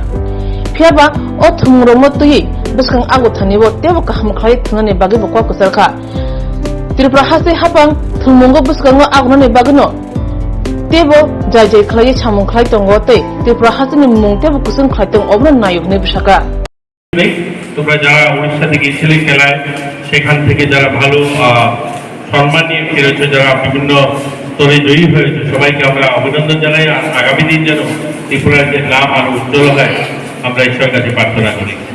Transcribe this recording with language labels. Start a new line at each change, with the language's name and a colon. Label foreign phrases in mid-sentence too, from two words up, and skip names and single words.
Kok Borok: Piaba, O Tumuromotui, Buskang Agutanibo, Devokaham Klai Tunani Bagi Bokokusaka. Tripura Hasi Hapang, Tumungo Buskango Aguni Bagano. Tebo jai khlai chamung khlai tongo te Tripura Hasani mung tebo kusun khlai tong obran nayuk ne bishaka
Bangla: তোমরা যারা উড়িষ্যা থেকে গিয়েছিলে খেলায় সেখান থেকে যারা ভালো সম্মান নিয়ে ফিরেছে যারা বিভিন্ন স্তরে জয়ী হয়েছে সবাইকে আমরা অভিনন্দন জানাই আগামী দিন যেন ত্রিপুরার যে নাম আরো উজ্জ্বল হয় আমরা ঈশ্বরের কাছে প্রার্থনা করি